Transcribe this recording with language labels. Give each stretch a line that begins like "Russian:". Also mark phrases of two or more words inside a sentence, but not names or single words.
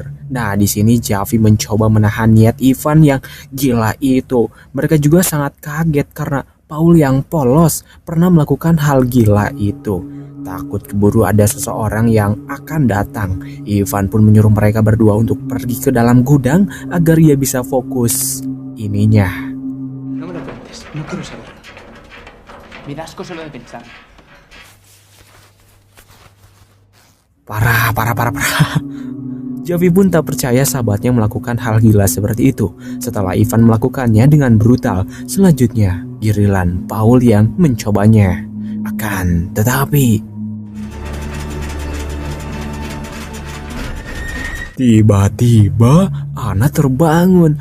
Indonesian: Nah di sini Javi mencoba menahan niat Ivan yang gila itu. Mereka juga sangat kaget karena Paul yang polos pernah melakukan hal gila itu. Takut keburu ada seseorang yang akan datang, Ivan pun menyuruh mereka berdua untuk pergi ke dalam gudang agar ia bisa fokus ininya.
Spanish: No me lo cuentes, no quiero saber. Me da asco solo de pensar.
Indonesian: Parah. Javi pun tak percaya sahabatnya melakukan hal gila seperti itu. Setelah Ivan melakukannya dengan brutal, selanjutnya giliran Paul yang mencobanya. Akan tetapi tiba-tiba Anna terbangun.